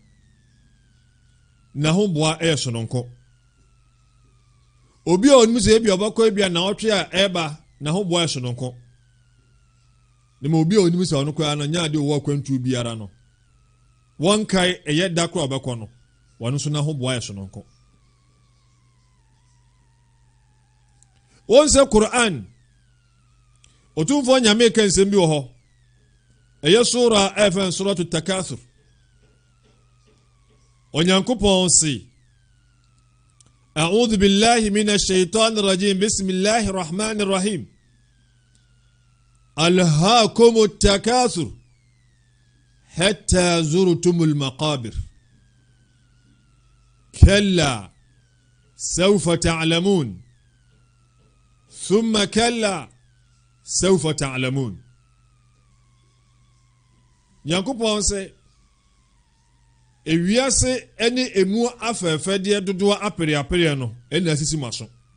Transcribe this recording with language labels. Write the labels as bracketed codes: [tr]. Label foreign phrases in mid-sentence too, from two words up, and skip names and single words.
[ak] na ho boa ɛyɛ sononko obi a onim sɛ ebia ɔbɛkɔ ebia na ɔtwe a ɛba na ho boa ɛyɛ sononko ne ma obi a onim sɛ ɔno koraa no nya ade ɔwɔ akwantuo biara no wɔn kae ɛyɛ da koro ɔbɛkɔ no wɔn nso na ho boa ɛyɛ sononko wɔn sɛ Quran otumfoɔ nyame ka nsɛm bi wɔ hɔ ɛyɛ sura ɛfɛn [ar] سورة التكاثر [ak] onyankopɔn se [ar] أعوذ بالله من الشيطان الرجيم بسم الله الرحمن الرحيم ألهاكم التكاثر حتى زرتم المقابر كلا سوف تعلمون ثم كلا سوف تعلمون [ak] Nyankopɔn sɛ ewiase ene emu afɛfɛdeɛ dodoɔ apere no ɛna asisi maso